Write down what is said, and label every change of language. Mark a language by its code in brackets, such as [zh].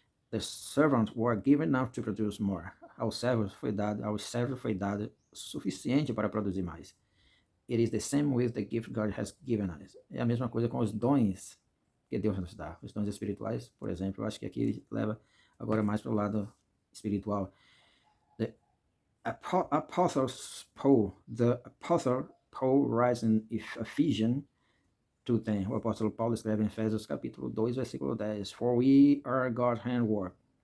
[en] The servants were given enough to produce more. [pt] Aos servos foi dado suficiente para produzir mais. [en] It is the same with the gift God has given us. [pt] É a mesma coisa com os dons que Deus nos dá. Os dons espirituais, por exemplo, eu acho que aqui leva agora mais para o lado espiritual. [en] The Apostle Paul writes in Ephesians 2:10. [pt] O apóstolo Paulo escreve em Efésios capítulo 2, versículo 10. [en] For we are God's handwork.